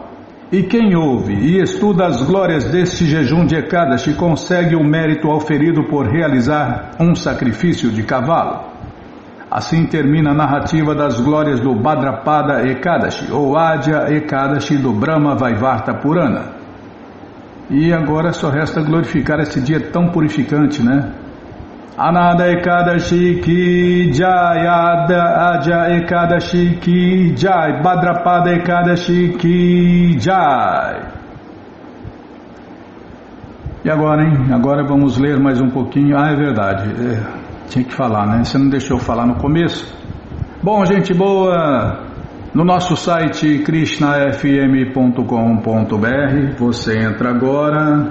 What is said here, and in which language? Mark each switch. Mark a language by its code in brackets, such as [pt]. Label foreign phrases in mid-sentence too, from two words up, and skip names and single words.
[pt] E quem ouve e estuda as glórias deste jejum de Ekadashi consegue o mérito auferido por realizar um sacrifício de cavalo. Assim termina a narrativa das glórias do Bhadrapada Ekadashi, ou Adya Ekadashi do Brahma Vaivarta Purana. E agora só resta glorificar esse dia tão purificante, né? [hi] अनदा एकादशी की जय, अद्य एकादशी की जय, भाद्रपद एकादशी की जय. [pt] E agora, hein? Agora vamos ler mais um pouquinho. Ah, é verdade, tinha que falar, né? Você não deixou eu falar no começo? Bom, gente boa... No nosso site krishnafm.com.br, você entra agora.